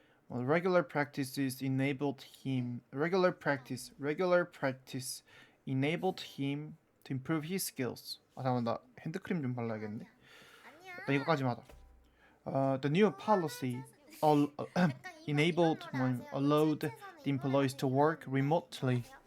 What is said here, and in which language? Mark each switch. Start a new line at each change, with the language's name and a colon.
English: Well, regular practice enabled him enabled him to improve his skills.
Korean: 잠깐만 나 핸드크림 좀 발라야겠네. 나 이거까지만 하자.
English: The new policy enabled allowed the employees to work remotely.